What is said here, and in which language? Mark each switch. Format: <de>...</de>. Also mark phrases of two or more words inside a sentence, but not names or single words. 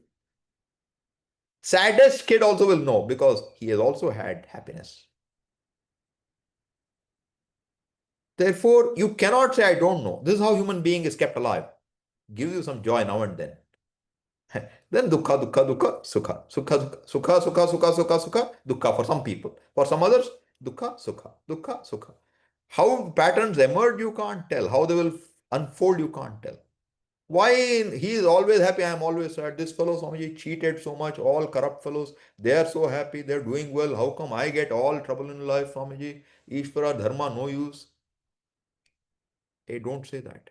<en>Saddest kid also will know because he has also had happiness. Therefore, you cannot say, I don't know. This is how human being is kept alive. Gives you some joy now and then.</en> <pi>Then dukkha, dukkha, dukkha, sukha. Sukha, sukha, sukha, sukha, sukha, sukha, dukkha</pi> <en>for some people. For some others,</en> <pi>dukkha, sukha, dukkha, sukha.</pi> <en>How patterns emerge, you can't tell. How they will unfold, you can't tell. Why he is always happy, I am always sad. This fellow, Swamiji, cheated so much, all corrupt fellows. They are so happy, they're doing well. How come I get all trouble in life, Swamiji? Ishvara, Dharma, no use. Hey, don't say that.</en>